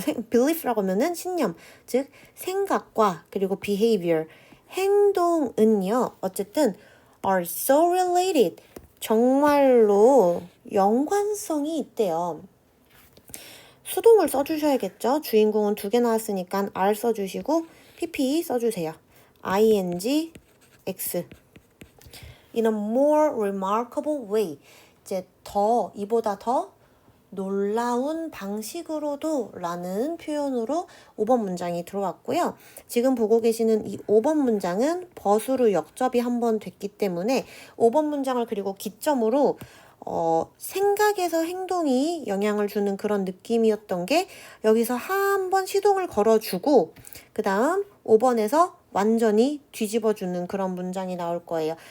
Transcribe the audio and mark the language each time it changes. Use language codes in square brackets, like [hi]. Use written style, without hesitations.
[ko] belief라고 하면은 신념, 즉 생각과 그리고 behavior, 행동은요 어쨌든 are so related, 정말로 연관성이 있대요. 수동을 써주셔야겠죠. 주인공은 2개 나왔으니까 are 써주시고 pp 써주세요. ing, x. [en] In a more remarkable way. [ko] 이제 이보다 더 놀라운 방식으로도 라는 표현으로 5번 문장이 들어왔고요. 지금 보고 계시는 이 5번 문장은 버수로 역접이 한번 됐기 때문에 5번 문장을 그리고 기점으로 생각에서 행동이 영향을 주는 그런 느낌이었던 게 여기서 한번 시동을 걸어주고 그 다음 5번에서 완전히 뒤집어주는 그런 문장이 나올 거예요.